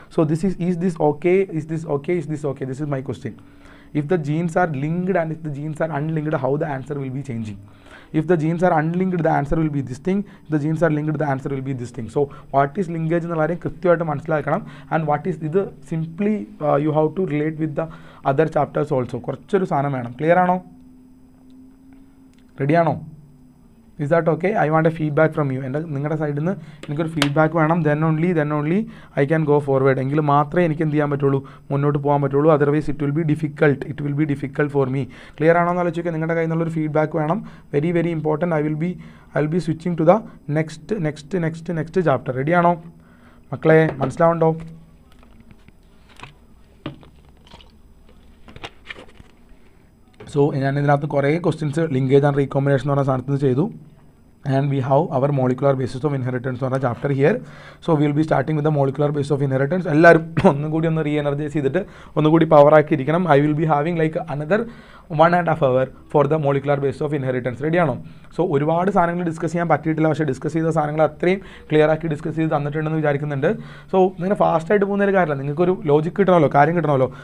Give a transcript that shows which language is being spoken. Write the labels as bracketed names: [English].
[English] So this is this okay? Is this okay? Is this okay? This is my question. If the genes are linked and if the genes are unlinked, how the answer will be changing? If the genes are unlinked, the answer will be this thing. If the genes are linked, the answer will be this thing. So what is linkage [Malayalam] എന്നുള്ള കാര്യം കൃത്യമായിട്ട് മനസ്സിലാക്കണം. [English] And what is ഇത് simply you have to relate with the other chapters also. [Malayalam] കുറച്ചൊരു സാധനം വേണം. Clear ആണോ? റെഡിയാണോ? [English] Is that okay? I want a feedback from you. [Malayalam] നിങ്ങളുടെ സൈഡിൽ നിന്ന് എനിക്കൊരു ഫീഡ്ബാക്ക് വേണം. [English] then only I can go forward. [Malayalam] എങ്കിൽ മാത്രമേ എനിക്ക് എന്ത് ചെയ്യാൻ പറ്റുള്ളൂ, മുന്നോട്ട് പോകാൻ പറ്റുള്ളൂ. [English] Otherwise it will be difficult for me. [Malayalam] Clear ആണോ എന്ന് ആലോചിക്കുക. നിങ്ങളുടെ കയ്യിൽ നിന്നുള്ളൊരു ഫീഡ്ബാക്ക് വേണം. Very very important. [English] I will be switching to the next chapter. [Malayalam] റെഡിയാണോ മക്കളെ? മനസ്സിലാവുണ്ടോ? സോ ഞാൻ ഇതിനകത്ത് കുറേ ക്വസ്റ്റ്യൻസ് ലിങ്കേജ് ആൻഡ് റീകോമ്പിനേഷൻ എന്ന് പറഞ്ഞ സാധനത്തിൽ നിന്ന് ചെയ്തു. [English] And we have our molecular basis of inheritance [Malayalam] എന്ന് പറഞ്ഞ chapter here. [English] So we will be starting with the molecular basis of inheritance. [Malayalam] എല്ലാവരും ഒന്നുകൂടി ഒന്ന് റീ എനർജൈസ് ചെയ്തിട്ട് ഒന്നുകൂടി power ആക്കിയിരിക്കണം. [English] I will be having like another 1.5 hour for the molecular basis of inheritance. [Malayalam] റെഡിയാണോ? So ഒരുപാട് സാധനങ്ങൾ ഡിസ്കസ് ചെയ്യാൻ പറ്റിയിട്ടില്ല. പക്ഷേ ഡിസ്കസ് ചെയ്ത സാധനങ്ങൾ അത്രയും ക്ലിയർ ആക്കി ഡിസ്കസ് ചെയ്ത് തന്നിട്ടുണ്ടെന്ന് വിചാരിക്കുന്നുണ്ട്. സോ ഇങ്ങനെ ഫാസ്റ്റായിട്ട് പോകുന്നൊരു കാര്യമില്ല. നിങ്ങൾക്കൊരു ലോജിക് കിട്ടണമല്ലോ, കാര്യം കിട്ടണമല്ലോ.